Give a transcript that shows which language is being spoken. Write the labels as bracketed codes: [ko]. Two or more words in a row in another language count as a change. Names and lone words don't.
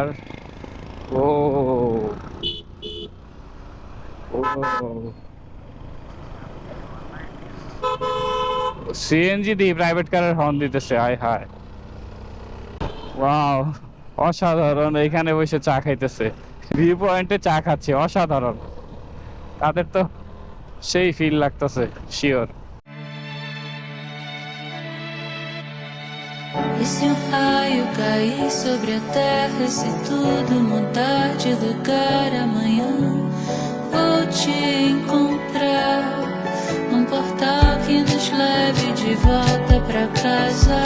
[bn] ও ও সিএনজি দিয়ে [en] private car [bn] হর্ন দিতেছে, আয় হায়, ওয়াও অসাধারণ। এখানে বসে চা খাইতেছে, [en] view point [bn] চা খাচ্ছে, অসাধারণ। তাদের তো সেই ফিল লাগতেছে, শিওর। [pt] E se um raio cair sobre a terra, se tudo mudar de lugar amanhã, vou te encontrar num portal que nos leve de volta pra casa.